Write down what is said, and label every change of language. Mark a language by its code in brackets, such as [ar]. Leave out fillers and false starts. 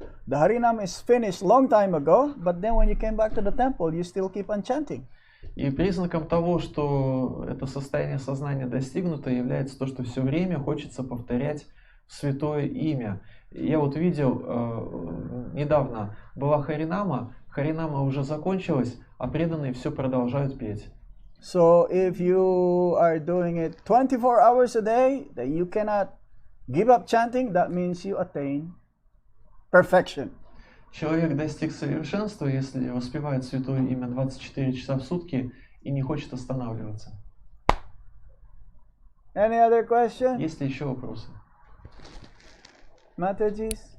[en] The Harinam is finished long time ago, but then when you came back to the temple, you still keep on chanting. [ru] И признаком того, что это состояние сознания достигнуто, является то, что все время хочется повторять святое имя. Я вот видел, недавно была Харинама, Харинама уже закончилась, а преданные все продолжают петь. [en] So if you are doing it 24 hours a day, that you cannot give up chanting, that means you attain perfection. [ru] Человек достиг совершенства, если воспевает святое имя 24 часа в сутки и не хочет останавливаться. [en] Any other question? [ru] Есть ли еще вопросы? [en] Mataji?